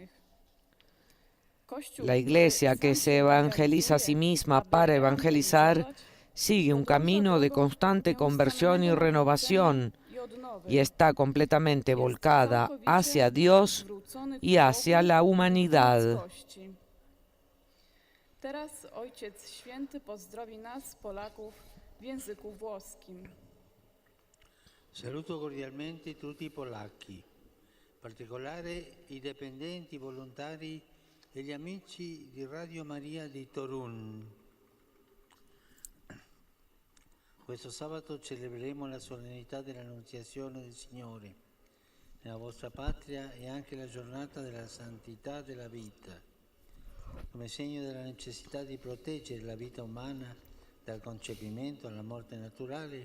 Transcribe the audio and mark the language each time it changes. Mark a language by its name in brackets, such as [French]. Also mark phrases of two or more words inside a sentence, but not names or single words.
[Spanish] La Iglesia, que se evangeliza a sí misma para evangelizar, sigue un camino de constante conversión y renovación y está completamente volcada hacia Dios y hacia la humanidad. [Polish] Teraz Ojciec Święty pozdrowi nas, Polaków, w języku włoskim. [Italian] Saluto cordialmente tutti i polacchi, in particolare i dipendenti, volontari e gli amici di Radio Maria di Torun. Questo sabato celebreremo la solennità dell'Annunziazione del Signore nella vostra patria e anche la giornata della santità della vita, come segno della necessità di proteggere la vita umana dal concepimento alla morte naturale.